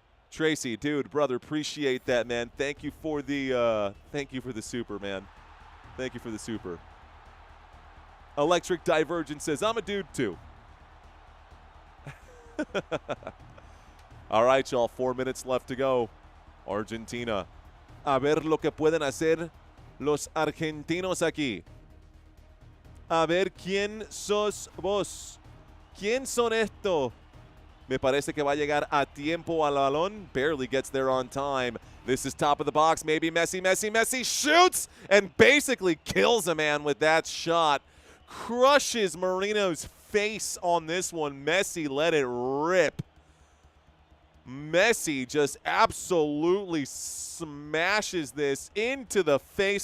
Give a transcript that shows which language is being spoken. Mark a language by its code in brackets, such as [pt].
[en] Tracy, dude, brother, appreciate that, man. Thank you for the super, man. Thank you for the super. Electric Divergent says, I'm a dude too. All right, y'all, 4 minutes left to go. Argentina. [es] A ver lo que pueden hacer los argentinos aquí. A ver quién sos vos. ¿Quién son esto? Me parece que va a llegar a tiempo al balón. [en] Barely gets there on time. This is top of the box. Maybe Messi, Messi, Messi shoots and basically kills a man with that shot. Crushes Marino's face on this one. Messi let it rip. Messi just absolutely smashes this into the face.